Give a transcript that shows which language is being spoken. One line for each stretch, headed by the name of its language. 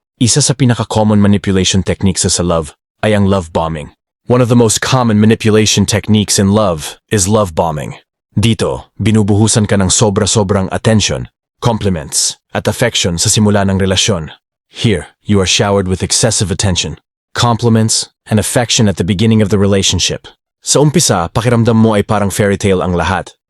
Filipino: Isa sa pinaka-common manipulation techniques sa love ay ang love bombing.
English: One of the most common manipulation techniques in love is love bombing.
Filipino: Dito, binubuhusan ka ng sobra-sobrang attention, compliments, at affection sa simula ng relasyon.
English: Here, you are showered with excessive attention, compliments, and affection at the beginning of the relationship.
Filipino: Sa umpisa, pakiramdam mo ay parang fairy tale ang lahat.